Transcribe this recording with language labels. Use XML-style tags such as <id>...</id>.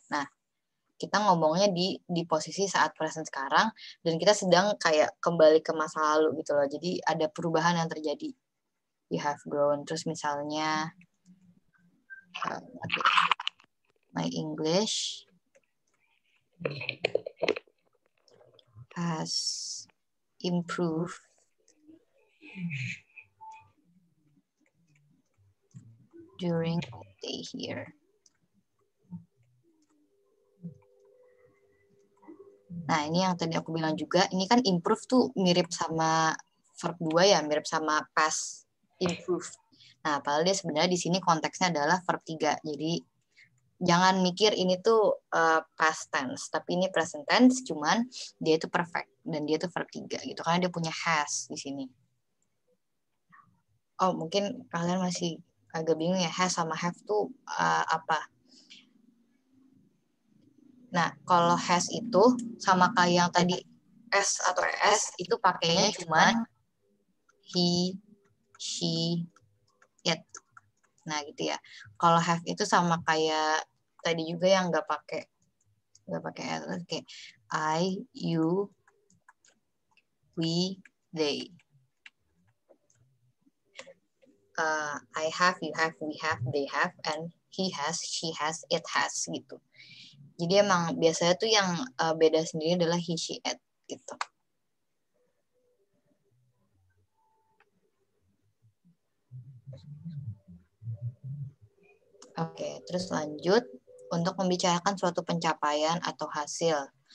<id>Nah, kita ngomongnya di posisi saat present sekarang dan kita sedang kayak kembali ke masa lalu gitu loh. Jadi ada perubahan yang terjadi.</id> <en>You have grown.</en> <id>Terus misalnya</id> <en>my English has improved during my stay here.</en> <id>Nah, ini yang tadi aku bilang juga, ini kan improve tuh mirip sama verb 2 ya, mirip sama past improve. Nah, padahal dia sebenarnya di sini konteksnya adalah verb 3. Jadi jangan mikir ini tuh past tense, tapi ini present tense, cuman dia itu perfect dan dia itu verb 3 gitu karena dia punya has di sini. Oh, mungkin kalian masih agak bingung ya, has sama have tuh apa? Nah, kalau has itu sama kayak yang tadi S atau S itu pakainya cuman he, she, it. Nah gitu ya. Kalau have itu sama kayak tadi juga yang nggak pakai ls, kayak I, you, we, they.</id> <en>I have, you have, we have, they have, and he has, she has, it has gitu.</en> <id>Jadi emang biasanya tuh yang beda sendiri adalah he, she, it gitu. Oke, terus lanjut untuk membicarakan suatu pencapaian atau hasil.</id>